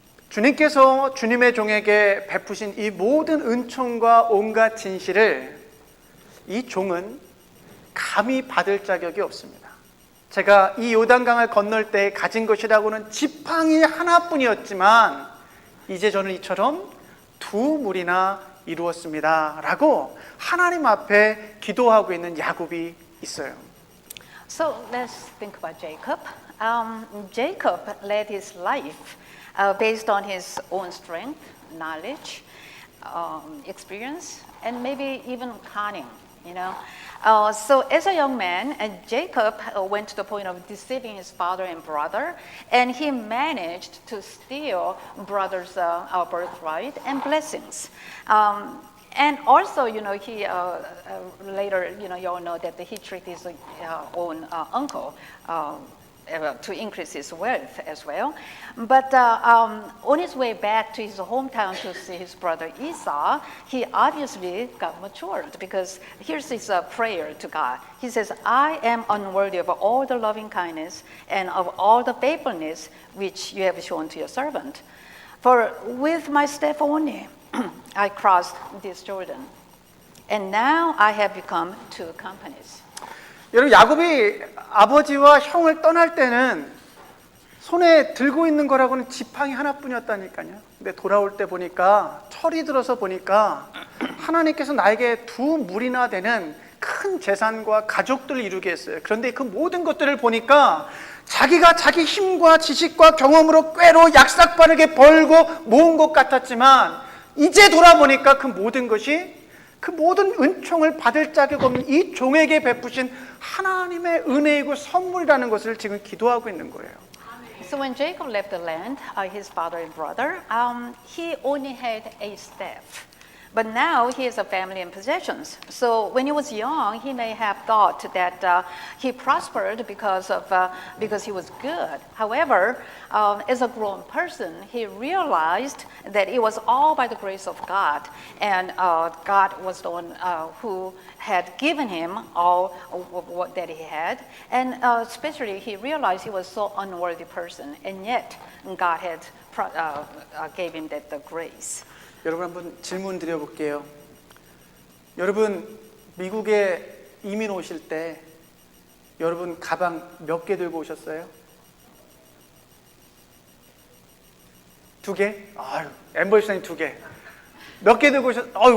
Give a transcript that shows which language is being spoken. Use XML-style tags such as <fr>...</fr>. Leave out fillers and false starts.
<ko>주님께서 주님의 종에게 베푸신 이 모든 은총과 온갖 진실을 이 종은 감히 받을 자격이 없습니다. 제가 이 요단강을 건널 때 가진 것이라고는 지팡이 하나뿐이었지만 이제 저는 이처럼 두 물이나 이루었습니다 라고 하나님 앞에 기도하고 있는 야곱이 있어요.</ko> <en>So let's think about Jacob. Jacob led his life based on his own strength, knowledge, experience, and maybe even cunning, you know. So as a young man, Jacob went to the point of deceiving his father and brother, and he managed to steal brothers' birthright and blessings. And also, you know, he later, you know, you all know that he tricked his own uncle to increase his wealth as well. But on his way back to his hometown to see his brother Esau, he obviously got matured because here's his prayer to God. He says, I am unworthy of all the loving kindness and of all the faithfulness which you have shown to your servant. For with my staff only, I crossed this Jordan, and now I have become two companies.</en> <ko>여러분, 야곱이 아버지와 형을 떠날 때는 손에 들고 있는 거라고는 지팡이 하나뿐이었다니까요. 근데 돌아올 때 보니까, 철이 들어서 보니까 하나님께서 나에게 두 물이나 되는 큰 재산과 가족들을 이루게 했어요. 그런데 그 모든 것들을 보니까 자기가 자기 힘과 지식과 경험으로 꾀로 약삭빠르게 벌고 모은 것 같았지만 이제 돌아보니까 그 모든 것이, 그 모든 은총을 받을 자격 없는 이 종에게 베푸신 하나님의 은혜이고 선물이라는 것을 지금 기도하고 있는 거예요.</ko> <en>So when Jacob left the land, his father and brother, he only had a staff. But now he has a family and possessions. So when he was young, he may have thought that he prospered because he was good. However, as a grown person, he realized that it was all by the grace of God, and God was the one who had given him all of what that he had. And especially, he realized he was so unworthy person, and yet God had gave him that the grace.</en> <ko>여러분, 한번 질문 드려볼게요. 여러분, 미국에 이민 오실 때 여러분 가방 몇 개 들고 오셨어요? 2개? 아유, 엠버시사님 2개. 몇 개 들고 오셨어요?</ko>